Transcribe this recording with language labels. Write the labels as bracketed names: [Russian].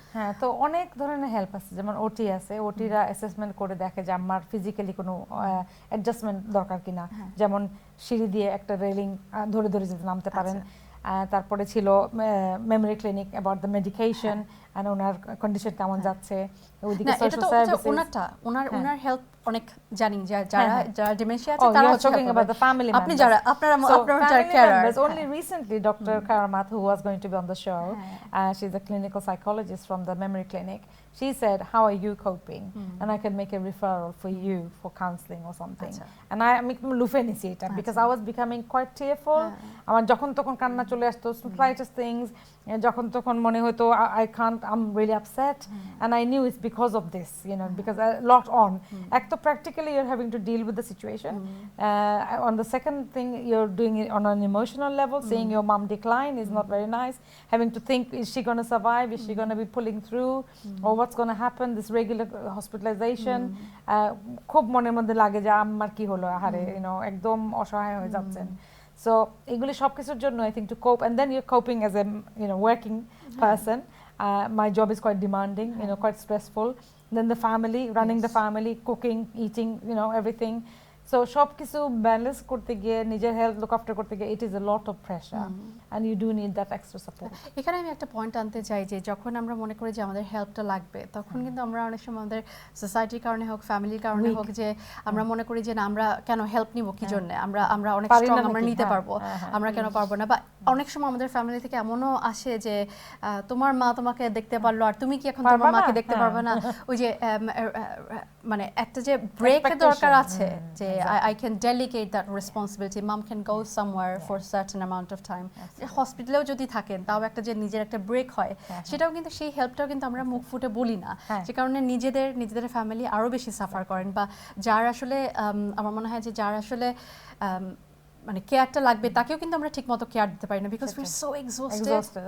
[Bangla] হ্যাঁ, তো অনেক ধরনের হেল্প আছে, যেমন ওটি আছে, ওটিরা অ্যাসেসমেন্ট করে দেখে যে আমার ফিজিক্যালি কোনো অ্যাডজাস্টমেন্ট দরকার কিনা, যেমন সিঁড়ি দিয়ে একটা রেলিং ধরে ধরে যদি নামতে পারেন। তারপরে ছিল memory clinic [English] about the medication [Bangla] আর owner condition কেমন যাচ্ছে। ওইদিকে সোশ্যাল সার্ভিসেস, ওনার হেল্প অনেক জানি, যারা ডিমেনশিয়া আছে তারা হচ্ছে [English] talking about the family members. [Bangla] আপনি যারা আপনারা যারা carer. [English] Only recently Dr. Karamat, who was going to be on the show, she's a clinical psychologist from the memory clinic, she said, how are you coping? And I can make a referral for you for counseling or something. And I am [Bangla] লুফে নিছি এটা [English] because I was becoming quite tearful. [Bangla] আমার যখন তখন কান্না চলে আসতো, [English] slightest things, [Bangla] যখন তখন মনে হতো [English] I can't, I'm really upset, and I knew it's because of this, you know, because I locked on. Ek to practically you're having to deal with the situation. On the second thing, you're doing it on an emotional level. Seeing your mom decline is not very nice. Having to think, is she going to survive? Is she going to be pulling through? Or what's going to happen? This regular hospitalization. [Bangla] খুব মনের মধ্যে লাগে যে আমার কি হলো আহারে, you know, একদম অসহায় হয়ে যাচ্ছেন। [English] So [Bangla] এগুলি সবকিছুর জন্য [English] I think to cope, and then you're coping as a, you know, working person. My job is quite demanding, you know, quite stressful. Then the family, running the family, cooking, eating, you know, everything. So [Bangla] সব কিছু balance করতে গিয়ে, [English] নিজের health look after করতে গিয়ে, it is a lot of pressure and you do need that extra support. [Bangla] এখানে আমি একটা পয়েন্ট আনতে চাই যে যখন আমরা মনে করি যে আমাদের হেল্পটা লাগবে, তখন কিন্তু আমরা অনেক সময় আমাদের সোসাইটির কারণে হোক, ফ্যামিলির কারণে হোক, যে আমরা মনে করি যে না, আমরা কেন হেল্প নিব, কি জন্য, আমরা অনেক স্ট্রং, আমরা নিতে পারবো, আমরা কেন পারবো না। বা অনেক সময় আমাদের ফ্যামিলি থেকে এমনও আসে যে তোমার মা তোমাকে দেখতে পারলো আর তুমি কি এখন তোমার মাকে দেখতে পারবে না। ওই যে মানে একটা যে ব্রেকের দরকার আছে, যে [English] I can delegate that responsibility. Mom can go somewhere for a certain amount of time. [Bangla] হসপিটালেও যদি থাকেন তাও একটা যে নিজের একটা ব্রেক হয়, সেটাও কিন্তু সেই হেল্পটাও কিন্তু আমরা মুখ ফুটে বলি না, যে কারণে নিজেদের ফ্যামিলি আরো বেশি সাফার করেন। বা যার আসলে আমার মনে হয় যে যার আসলে মানে কেয়ারটা লাগবে তাকেও কিন্তু আমরা ঠিকমতো কেয়ার দিতে পারি না, [English] Because we are so exhausted.